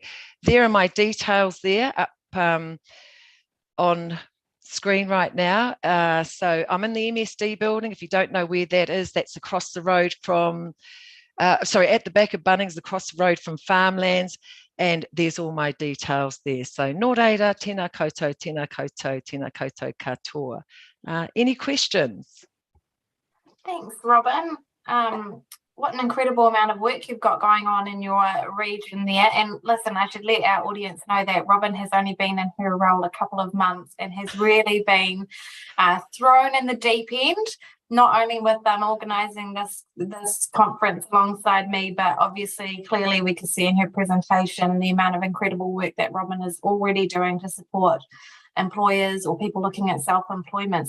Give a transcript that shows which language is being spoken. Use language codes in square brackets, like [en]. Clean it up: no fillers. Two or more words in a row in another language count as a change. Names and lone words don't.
[en] There are my details there up on screen right now. So I'm in the MSD building. If you don't know where that is, that's across the road from, at the back of Bunnings, across the road from Farmlands, and there's all my details there. [mi] So nō reira, tēnā koutou, tēnā koutou, tēnā koutou katoa. [en] Any questions? Thanks, Robin. What an incredible amount of work you've got going on in your region there. And listen, I should let our audience know that Robin has only been in her role a couple of months and has really been thrown in the deep end, not only with organising this conference alongside me, but obviously, clearly we could see in her presentation the amount of incredible work that Robin is already doing to support employers or people looking at self-employment.